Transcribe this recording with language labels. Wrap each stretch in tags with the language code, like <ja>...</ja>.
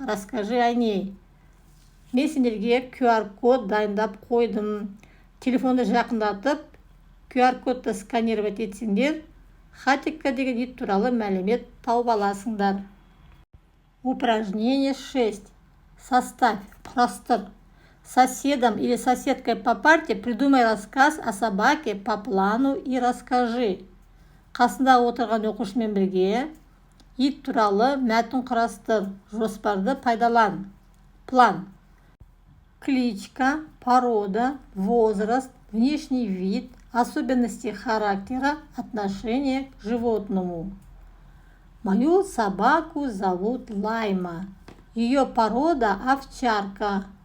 <ru>Расскажи о ней.</ru> <kk>Мен сендерге QR-код дайындап қойдым. Телефонды жақындатып, QR-кодты сканировать етсеңдер, Хатикка деген ит туралы мәлімет тауып аласыңдар.</kk> <ru>Упражнение 6. Составь, құрастыр. Соседом или соседкой по парте придумай рассказ о собаке по плану и расскажи.</ru> <kk>Қасында отырған оқушымен бірге ит туралы мәтін құрастыр. Жоспарды пайдалан. План.</kk> <ru>Кличка, порода, возраст, внешний вид, особенности характера, отношение к животному. Мою собаку зовут Лайма. Ее порода овчарка.</ru>